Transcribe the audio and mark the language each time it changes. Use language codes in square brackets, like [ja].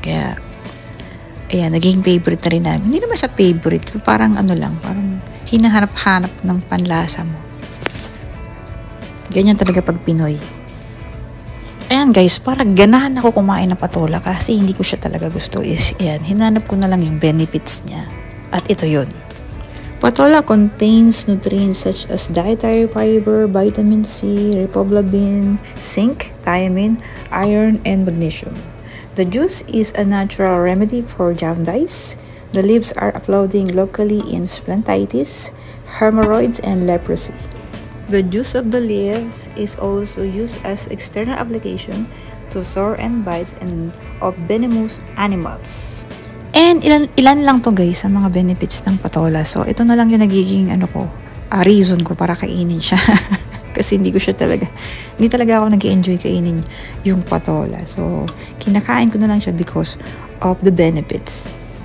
[tl] Kaya, ayan, naging favorite na rin namin. Hindi naman sa favorite. Parang parang hinahanap-hanap ng panlasa mo. Ganyan talaga pag Pinoy. Ayan guys, parang ganahan ako kumain ng patola kasi hindi ko siya talaga gusto. Ayan, hinanap ko na lang yung benefits niya. At ito yun. [en] Patola contains nutrients such as dietary fiber, vitamin C, riboflavin, zinc, thiamine, iron, and magnesium. The juice is a natural remedy for jaundice. The leaves are applauding locally in splantitis, hemorrhoids, and leprosy. The juice of the leaves is also used as external application to sore and bites of venomous animals. [tl] And ilan lang to guys sa mga benefits ng patola. So ito na lang yung nagiging reason ko para kainin siya. Kasi hindi talaga ako nag-enjoy kainin yung patola. So kinakain ko na lang siya [en] because of the benefits.